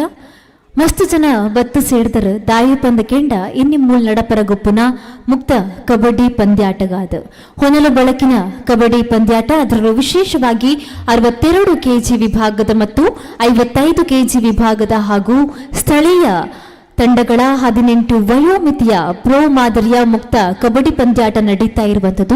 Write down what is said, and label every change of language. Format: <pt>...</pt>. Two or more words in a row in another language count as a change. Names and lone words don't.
<tcy>ಮಸ್ತ್ ಜನ ಬತ್ತು ಸೇರಿದರು ದಾಯಿ ಪಂದಕೆಂಡ ಇನ್ನಿ ಮೂಲ್ ನಡಪರ ಗುಪ್ಪುನ ಮುಕ್ತ ಕಬಡ್ಡಿ ಪಂದ್ಯಾಟಗಾದ ಹೊನಲು ಬೆಳಕಿನ ಕಬಡ್ಡಿ ಪಂದ್ಯಾಟ.</tcy> <kn>ಅದರಲ್ಲೂ ವಿಶೇಷವಾಗಿ 62 kg ವಿಭಾಗದ ಮತ್ತು 55 kg ವಿಭಾಗದ ಹಾಗೂ ಸ್ಥಳೀಯ ತಂಡಗಳ 18 ವಯೋಮಿತಿಯ ಪ್ರೋ ಮಾದರಿಯ ಮುಕ್ತ ಕಬಡ್ಡಿ ಪಂದ್ಯಾಟ ನಡೀತಾ ಇರುವಂಥದ್ದು.</kn>